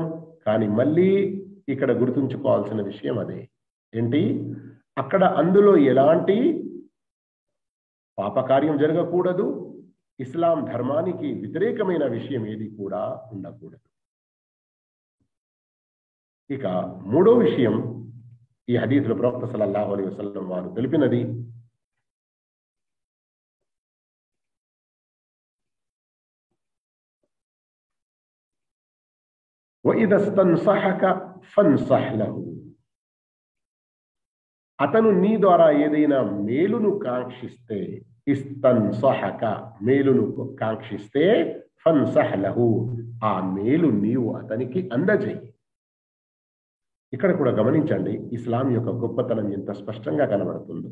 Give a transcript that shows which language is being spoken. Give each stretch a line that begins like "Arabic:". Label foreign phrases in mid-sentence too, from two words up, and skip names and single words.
Telugu: కానీ మళ్ళీ ఇక్కడ గుర్తుంచుకోవాల్సిన విషయం అదే ఏంటి, అక్కడ అందులో ఎలాంటి పాపకార్యం జరగకూడదు, ఇస్లాం ధర్మానికి వ్యతిరేకమైన విషయం ఏది కూడా ఉండకూడదు. ఇక మూడో విషయం, ఈ హదీసులో ప్రవక్త
Arabic: صلى الله عليه وسلم
Telugu: వారు తెలిపినది,
Arabic: وَإِذَا اسْتَنْصَحَكَ فَانْصَحْ لَهُ.
Telugu: అతను నీ ద్వారా ఏదైనా మేలును కాంక్షిస్తే, ఇస్తన్సహక మేలును కాంక్షిస్తే,
Arabic: فانصح له
Telugu: ఆ మేలు నీవు అతనికి అందజేయి. ఇక్కడ కూడా గమనించండి, ఇస్లాం యొక్క గొప్పతనం ఎంత స్పష్టంగా కనబడుతుందో.